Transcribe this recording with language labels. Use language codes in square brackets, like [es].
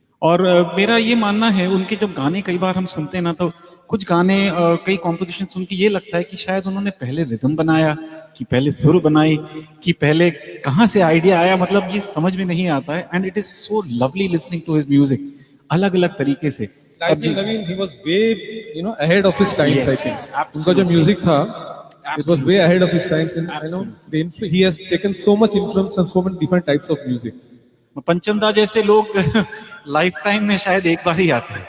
[hi] और मेरा ये मानना है, उनके जब गाने कई बार हम सुनते हैं ना, तो कुछ गाने कई कॉम्पोजिशन सुन के ये लगता है कि शायद उन्होंने पहले रिदम बनाया, कि पहले सुर बनाई, कि पहले कहाँ से आइडिया आया, मतलब ये समझ में नहीं आता है. [en] And it is so lovely listening to his music, अलग अलग तरीके से. Naveen, he was way ahead of his times. Yes, I think absolutely. उनका जो music था, it was way ahead of his times, and he has taken so much influence on so many different types of music. [hi] पंचमदा जैसे लोग life time में शायद एक बार ही आते हैं.